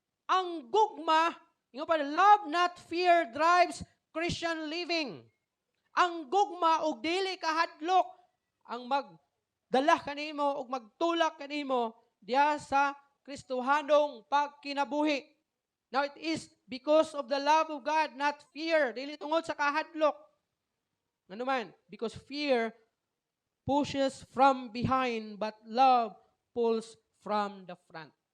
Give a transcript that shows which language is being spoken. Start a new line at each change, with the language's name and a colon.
Cebuano: Ang gugma,
English: yung pa, love, not fear drives Christian living.
Cebuano: Ang gugma og dili kahadlok ang magdala kanimo og magtulak kanimo diya sa Kristohanong pagkinabuhi.
English: Now it is because of the love of God, not fear.
Cebuano: Dili tungod sa kahadlok. Ano man?
English: Because fear pushes from behind, but love pulls from the front.